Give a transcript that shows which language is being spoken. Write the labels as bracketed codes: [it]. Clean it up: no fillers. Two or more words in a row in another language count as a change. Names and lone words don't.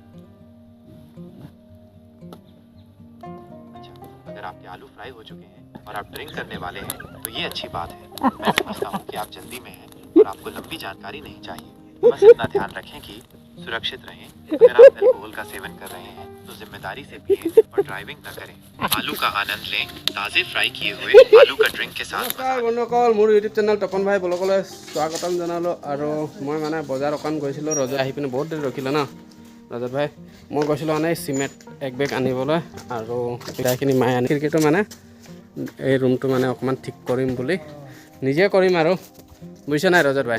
[hi] अच्छा, अगर आपके आलू फ्राई हो चुके हैं और आप ड्रिंक करने वाले हैं तो ये अच्छी बात है। मैं समझता हूँ कि आप जल्दी में हैं और आपको लंबी जानकारी नहीं चाहिए। बस इतना ध्यान रखें कि सुरक्षित रहें। अगर आप अल्कोहल का सेवन कर रहे हैं तो जिम्मेदारी से पिएं और ड्राइविंग न करें। आलू का आनंद लें ताज़े फ्राई किए हुए आलू का ड्रिंक के साथ। [as] নমস্কাৰ বন্ধুসকল, মোৰ [en] YouTube channel [as] তপন ভাই ব্লগলৈ স্বাগতম জনালোঁ। আৰু মই মানে বজাৰ অকণ গৈছিলোঁ, ৰজত আহি পিনে বহুত দেৰি ৰখিলে ন ৰজত ভাই। মই গৈছিলোঁ মানে চিমেণ্ট এক বেগ আনিবলৈ, আৰু সেইখিনি মায়ে আনি ক্ৰিকেটো মানে এই ৰুমটো মানে অকণমান ঠিক কৰিম বুলি নিজে কৰিম আৰু, বুজিছে নাই ৰজত ভাই?